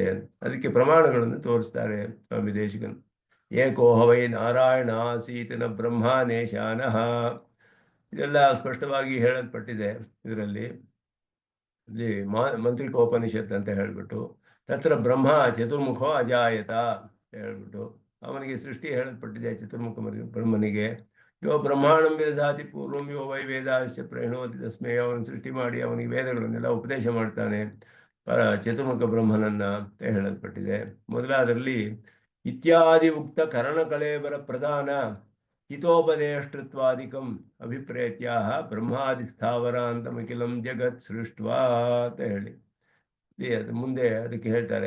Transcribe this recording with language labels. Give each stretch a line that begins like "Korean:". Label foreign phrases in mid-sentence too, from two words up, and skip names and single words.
Kannada: ಅದಕ್ಕೆ ಪ್ರಮಾಣಗಳನ್ನು ತೋರಿಸ್ತಾರೆ ಸ್ವಾಮಿ ದೇಶಿಕನ್.
Sanskrit: ಏಕೋ ಹವೈ ನಾರಾಯಣ ಆಸೀತನ ಬ್ರಹ್ಮಾನೇಶಾನಃ,
Kannada: ಇದೆಲ್ಲ ಸ್ಪಷ್ಟವಾಗಿ ಹೇಳಲ್ಪಟ್ಟಿದೆ ಇದರಲ್ಲಿ. ಇಲ್ಲಿ ಮಂತ್ರಿಕೋಪನಿಷತ್ ಅಂತ ಹೇಳ್ಬಿಟ್ಟು,
Sanskrit: ತತ್ರ ಬ್ರಹ್ಮ ಚತುರ್ಮುಖೋ ಅಜಾಯತ
Kannada: ಹೇಳ್ಬಿಟ್ಟು ಅವನಿಗೆ ಸೃಷ್ಟಿ ಹೇಳಲ್ಪಟ್ಟಿದೆ. ಚತುರ್ಮುಖ ಬ್ರಹ್ಮನಿಗೆ
Sanskrit: ಯೋ ಬ್ರಹ್ಮಾಂಡಂ ವೇದಾತಿ ಪೂರ್ವಂ ಯೋ ವೈ ವೇದಾಶ್ಚ ಪ್ರೇಣೋತಿ ತಸ್ಮೈ,
Kannada: ಅವನು ಸೃಷ್ಟಿ ಮಾಡಿ ಅವನಿಗೆ ವೇದಗಳನ್ನೆಲ್ಲ ಉಪದೇಶ ಮಾಡ್ತಾನೆ ಚತುರ್ಮುಖ ಬ್ರಹ್ಮನನ್ನ ಅಂತ ಹೇಳಲ್ಪಟ್ಟಿದೆ.
Sanskrit: ಮೊದಲಾದರಲ್ಲಿ ಇತ್ಯಾದಿ ಉಕ್ತ ಕರಣಕಳೇಬರ ಪ್ರಧಾನ ಹಿತೋಪದೇಷ್ಟೃತ್ವಾದಿಕಂ ಅಭಿಪ್ರೇತ್ಯಾಹ ಬ್ರಹ್ಮಾದಿ ಸ್ಥಾವರಾಂತಮಖಿಲಂ ಜಗತ್ ಸೃಷ್ಟ್ವಾ
Kannada: ಅಂತ ಹೇಳಿ ಅದು ಮುಂದೆ ಅದಕ್ಕೆ ಹೇಳ್ತಾರೆ.